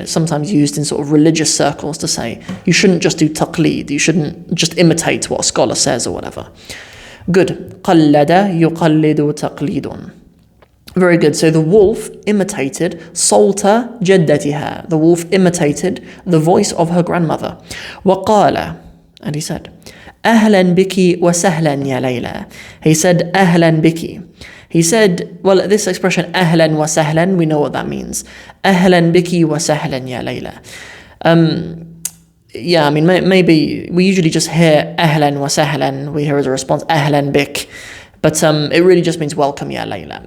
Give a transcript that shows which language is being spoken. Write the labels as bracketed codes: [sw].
[en] It's sometimes used in sort of religious circles to say, you shouldn't just do taqleed, you shouldn't just imitate what a scholar says or whatever. Good. [ar] قلد يقلد تقليد. [en] Very good. So the wolf imitated [ar] صوت جدتها. [en] The wolf imitated the voice of her grandmother. [ar] وقال, [en] and he said, [ar] أهلا بك وسهلا يا ليلى. [en] He said, [ar] أهلا بك. [en] He said, well, this expression [ar] أهلا وسهلا, [en] we know what that means. [ar] أهلا بك وسهلا يا ليلى. [en] Yeah, I mean, maybe we usually just hear [ar] أهلا وسهلا. [en] We hear as a response [ar] أهلا بك. [en] But it really just means welcome, ya Layla.